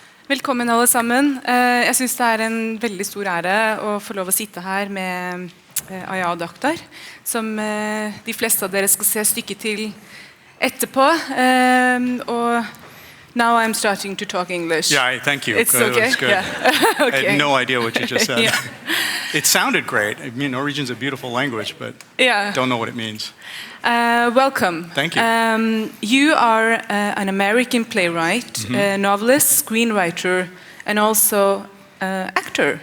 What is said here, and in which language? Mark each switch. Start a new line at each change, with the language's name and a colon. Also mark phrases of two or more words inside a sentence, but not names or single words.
Norwegian: Velkommen alle sammen. Jeg synes det er en veldig stor ære å få lov å sitte her med Ayad Akhtar, som de fleste av dere skal se stykket til etterpå.
English: Og now I'm starting to talk English. Yeah, thank you. It's okay? It's good. Yeah. Okay. I had no idea what you just said. Yeah. It sounded great. I mean, Norwegian's a beautiful language, but don't know what it means. Welcome. Thank you. You are an American playwright, novelist, screenwriter, and also actor.